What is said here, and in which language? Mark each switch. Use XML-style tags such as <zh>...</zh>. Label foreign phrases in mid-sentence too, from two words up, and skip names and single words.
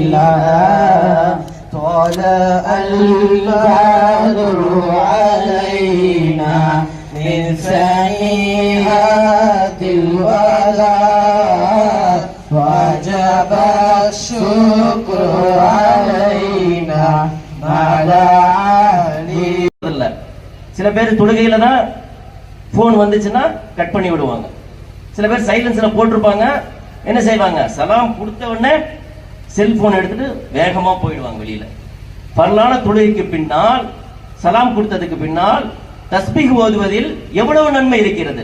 <ar>طلع البدر علينا من سنيات الوداع وجب الشكر علينا على علي.</ar> <ta>சில பேர் தொழுகையில தான் போன் வந்துச்சுன்னா கட் பண்ணி விடுவாங்க. சில பேர் சைலன்ஸ்ல போட்டிருப்பாங்க. என்ன செய்வாங்க? சலாம் கொடுத்த உடனே செல்போன் எடுத்துட்டு வேகமா போயிடுவாங்க வெளியில. பரலான தொழுகைக்கு பின்னால் சலாம் கொடுத்ததுக்கு பின்னால் தஸ்பீஹ் ஓதுவதில் எவ்வளவு நன்மை இருக்கிறது.</ta>